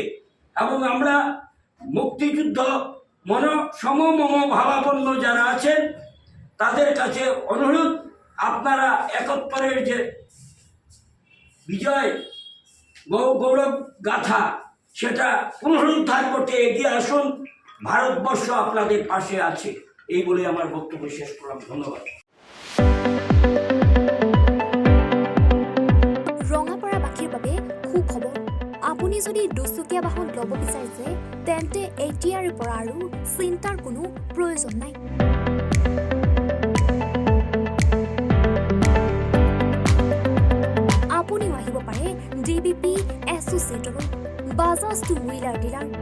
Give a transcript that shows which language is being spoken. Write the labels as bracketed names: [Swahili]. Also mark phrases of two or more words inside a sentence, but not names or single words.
[Bangla] এবং আমরা মুক্তিযুদ্ধ সমমম ভাবাপন্ন যারা তাদের কাছে অনুরোধ, আপনারা 71-এর যে বিজয় গৌরব গাথা সেটা পুনরুদ্ধার করতে এগিয়ে আসুন। ভারতবর্ষ আপনাদের পাশে আছে। এই বলে আমার বক্তব্য শেষ করলাম। ধন্যবাদ। [Assamese] ৰঙাপাৰাবাসীৰ বাবে সুখবৰ। আপুনি যদি দুচকীয়া বাহন ল'ব বিচাৰিছে তেন্তে এতিয়াৰে পৰা আৰু চিন্তাৰ কোনো প্ৰয়োজন নাই। আপুনিও আহিব পাৰে DBP এছ'চিয়েটলৈ, বাজাজ [English] two wheeler dealer.